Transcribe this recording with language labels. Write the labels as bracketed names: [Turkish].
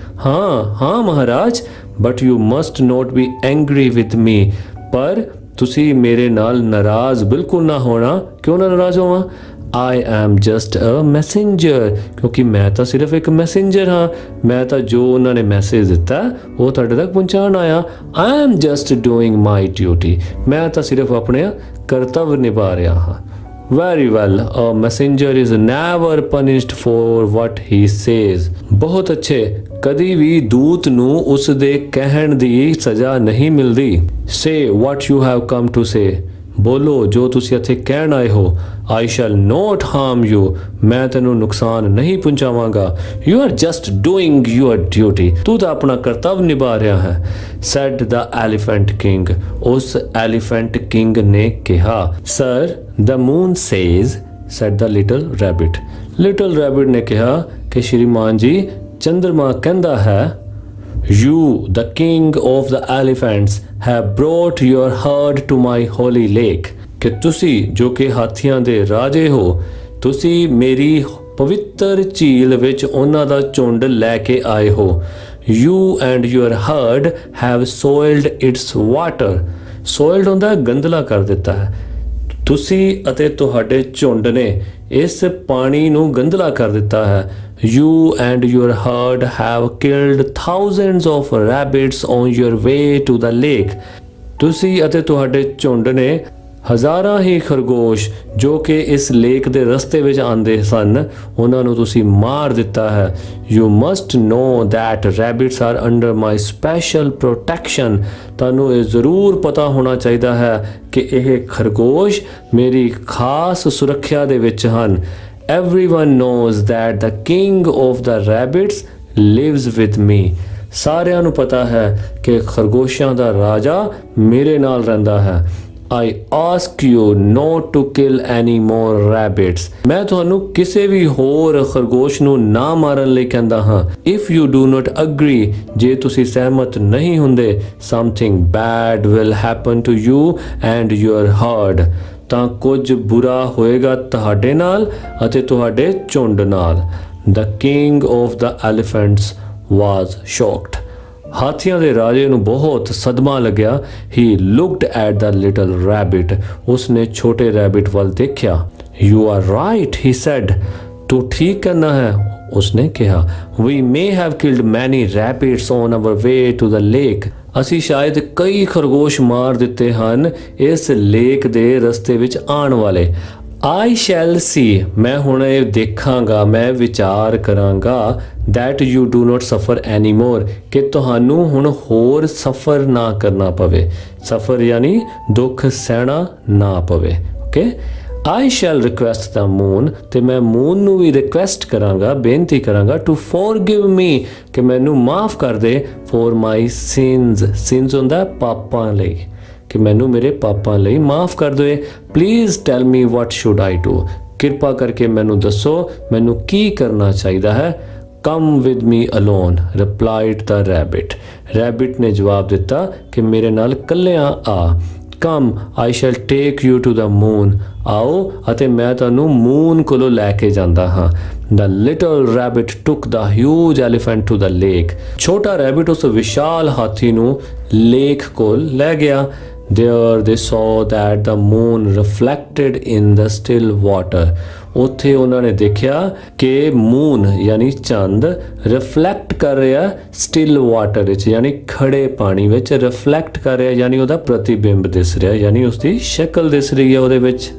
[Hindi] हाँ हाँ महाराज, [English] but you must not be angry with me. [Punjabi] पर ਤੁਸੀਂ ਮੇਰੇ ਨਾਲ ਨਾਰਾਜ਼ ਬਿਲਕੁਲ ਨਾ ਹੋਣਾ। ਕਿਉਂ ਨਾ ਨਾਰਾਜ਼ ਹੋਵਾਂ? [English] I am just a messenger, [Punjabi] ਕਿਉਂਕਿ ਮੈਂ ਤਾਂ ਸਿਰਫ ਇੱਕ ਮੈਸੇਂਜਰ ਹਾਂ। ਮੈਂ ਤਾਂ ਜੋ ਉਹਨਾਂ ਨੇ ਮੈਸੇਜ ਦਿੱਤਾ ਉਹ ਤੁਹਾਡੇ ਤੱਕ ਪਹੁੰਚਾਉਣ ਆਇਆ। [English] I am just doing my duty, [Punjabi] ਮੈਂ ਤਾਂ ਸਿਰਫ ਆਪਣੇ ਕਰਤੱਵ ਨਿਭਾ ਰਿਹਾ ਹਾਂ। [English] Very well, a messenger is never punished for what he says. [Punjabi] ਬਹੁਤ ਅੱਛੇ, ਕਦੀ ਵੀ ਦੂਤ ਨੂੰ ਉਸ ਦੇ ਕਹਿਣ ਦੀ ਸਜ਼ਾ ਨਹੀਂ ਮਿਲਦੀ। [English] Say what you have come to say. [Punjabi] ਬੋਲੋ ਜੋ ਤੁਸੀਂ ਇੱਥੇ ਕਹਿਣ ਆਏ ਹੋ। [English] I shall not harm you, [Punjabi] ਮੈਂ ਤੈਨੂੰ ਨੁਕਸਾਨ ਨਹੀਂ ਪਹੁੰਚਾਵਾਂਗਾ। [English] You are just doing your duty, [Punjabi] ਤੂੰ ਤਾਂ ਆਪਣਾ ਕਰਤੱਵ ਨਿਭਾ ਰਿਹਾ ਹੈ। [English] Said the elephant king, [Punjabi] ਉਸ elephant king ਨੇ ਕਿਹਾ। [English] Sir, the moon says, said the little rabbit. [Punjabi] Little rabbit ਨੇ ਕਿਹਾ ਕਿ ਸ਼੍ਰੀਮਾਨ ਜੀ ਚੰਦਰਮਾ ਕਹਿੰਦਾ ਹੈ [English] You, the king of the elephants, have brought your herd to my holy lake. [Punjabi] ਕਿ ਤੁਸੀਂ ਜੋ ਕਿ ਹਾਥੀਆਂ ਦੇ ਰਾਜੇ ਹੋ, ਤੁਸੀਂ ਮੇਰੀ ਪਵਿੱਤਰ ਝੀਲ ਵਿੱਚ ਉਹਨਾਂ ਦਾ ਝੁੰਡ ਲੈ ਕੇ ਆਏ ਹੋ। [English] You and your herd have soiled its water. [Punjabi] Soiled ਹੁੰਦਾ ਗੰਦਲਾ ਕਰ ਦਿੱਤਾ ਹੈ। ਤੁਸੀਂ ਅਤੇ ਤੁਹਾਡੇ ਝੁੰਡ ਨੇ ਇਸ ਪਾਣੀ ਨੂੰ ਗੰਦਲਾ ਕਰ ਦਿੱਤਾ ਹੈ। [English] You and your herd have killed thousands of rabbits on your way to the lake. [Punjabi] ਤੁਸੀਂ ਅਤੇ ਤੁਹਾਡੇ ਝੁੰਡ ਨੇ ਹਜ਼ਾਰਾਂ ਹੀ ਖਰਗੋਸ਼ ਜੋ ਕਿ ਇਸ ਲੇਕ ਦੇ ਰਸਤੇ ਵਿੱਚ ਆਉਂਦੇ ਸਨ, ਉਹਨਾਂ ਨੂੰ ਤੁਸੀਂ ਮਾਰ ਦਿੱਤਾ ਹੈ। [English] You must know that rabbits are under my special protection. [Punjabi] ਤੁਹਾਨੂੰ ਇਹ ਜ਼ਰੂਰ ਪਤਾ ਹੋਣਾ ਚਾਹੀਦਾ ਹੈ ਕਿ ਇਹ ਖਰਗੋਸ਼ ਮੇਰੀ ਖਾਸ ਸੁਰੱਖਿਆ ਦੇ ਵਿੱਚ ਹਨ। [English] Everyone knows that the king of the rabbits lives with me. [Punjabi] ਸਾਰਿਆਂ ਨੂੰ ਪਤਾ ਹੈ ਕਿ ਖਰਗੋਸ਼ਾਂ ਦਾ ਰਾਜਾ ਮੇਰੇ ਨਾਲ ਰਹਿੰਦਾ ਹੈ। [English] I ask you not to kill any more rabbits. [Punjabi] ਮੈਂ ਤੁਹਾਨੂੰ ਕਿਸੇ ਵੀ ਹੋਰ ਖਰਗੋਸ਼ ਨੂੰ ਨਾ ਮਾਰਨ ਲਈ ਕਹਿੰਦਾ ਹਾਂ। [English] If you do not agree, [Punjabi] ਜੇ ਤੁਸੀਂ ਸਹਿਮਤ ਨਹੀਂ ਹੁੰਦੇ, [English] something bad will happen to you and your herd. [Punjabi] ਤਾਂ ਕੁਝ ਬੁਰਾ ਹੋਏਗਾ ਤੁਹਾਡੇ ਨਾਲ ਅਤੇ ਤੁਹਾਡੇ ਝੁੰਡ ਨਾਲ। [English] The king of the elephants was shocked. [Punjabi] ਹਾਥੀਆਂ ਦੇ ਰਾਜੇ ਨੂੰ ਬਹੁਤ ਸਦਮਾ ਲੱਗਿਆ। [English] He looked at the little rabbit. [Punjabi] ਉਸਨੇ ਛੋਟੇ ਰੈਬਿਟ ਵੱਲ ਦੇਖਿਆ। [English] You are right, he said. [Punjabi] ਤੂੰ ਠੀਕ ਕਹਿਣਾ ਹੈ, ਉਸਨੇ ਕਿਹਾ। [English] We may have killed many rabbits on our way to the lake. [Punjabi] ਅਸੀਂ ਸ਼ਾਇਦ ਕਈ ਖਰਗੋਸ਼ ਮਾਰ ਦਿੱਤੇ ਹਨ ਇਸ ਲੇਕ ਦੇ ਰਸਤੇ ਵਿੱਚ ਆਉਣ ਵਾਲੇ। [English] I shall see, [Punjabi] ਮੈਂ ਹੁਣ ਇਹ ਦੇਖਾਂਗਾ, ਮੈਂ ਵਿਚਾਰ ਕਰਾਂਗਾ [English] that you do not suffer anymore, [Punjabi] ਕਿ ਤੁਹਾਨੂੰ ਹੁਣ ਹੋਰ ਸਫਰ ਨਾ ਕਰਨਾ ਪਵੇ। ਸਫਰ ਯਾਨੀ ਦੁੱਖ ਸਹਿਣਾ ਨਾ ਪਵੇ। Okay, [English] I shall request the moon, [Punjabi] ਤੇ ਮੈਂ ਮੂਨ ਨੂੰ ਵੀ ਰਿਕੁਐਸਟ ਕਰਾਂਗਾ, ਬੇਨਤੀ ਕਰਾਂਗਾ [English] to forgive me, [Punjabi] ਕਿ ਮੈਨੂੰ ਮਾਫ ਕਰ ਦੇ [English] for my sins. [Punjabi] sins ਹੁੰਦਾ ਪਾਪਾਂ ਲਈ, ਕਿ ਮੈਨੂੰ ਮੇਰੇ ਪਾਪਾਂ ਲਈ ਮਾਫ ਕਰ ਦੇ। [English] please tell me what should I do, [Punjabi] ਕਿਰਪਾ ਕਰਕੇ ਮੈਨੂੰ ਦੱਸੋ ਮੈਨੂੰ ਕੀ ਕਰਨਾ ਚਾਹੀਦਾ ਹੈ। [English] Come with me alone, replied the rabbit. [Punjabi] Rabbit ਨੇ ਜਵਾਬ ਦਿੱਤਾ ਕਿ ਮੇਰੇ ਨਾਲ ਇਕੱਲਿਆਂ ਆ। [English] come, I shall take you to the moon, [Punjabi] ਆਓ ਅਤੇ ਮੈਂ ਤੁਹਾਨੂੰ ਮੂਨ ਕੋਲੋਂ ਲੈ ਕੇ ਜਾਂਦਾ ਹਾਂ। [English] The little rabbit took the huge elephant to the lake. [Punjabi] ਛੋਟਾ ਰੈਬਿਟ ਉਸ ਵਿਸ਼ਾਲ ਹਾਥੀ ਨੂੰ ਲੇਕ ਕੋਲ ਲੈ ਗਿਆ। [English] There they saw that the moon reflected in the still water. [Punjabi] ਉੱਥੇ ਉਹਨਾਂ ਨੇ ਦੇਖਿਆ ਕਿ ਮੂਨ ਯਾਨੀ ਚੰਦ ਰਿਫਲੈਕਟ ਕਰ ਰਿਹਾ ਸਟਿਲ ਵਾਟਰ ਵਿੱਚ, ਯਾਨੀ ਖੜੇ ਪਾਣੀ ਵਿੱਚ ਰਿਫਲੈਕਟ ਕਰ ਰਿਹਾ, ਯਾਨੀ ਉਹਦਾ ਪ੍ਰਤੀਬਿੰਬ ਦਿਸ ਰਿਹਾ, ਯਾਨੀ ਉਸਦੀ ਸ਼ਕਲ ਦਿਸ ਰਹੀ ਹੈ ਉਹਦੇ ਵਿੱਚ।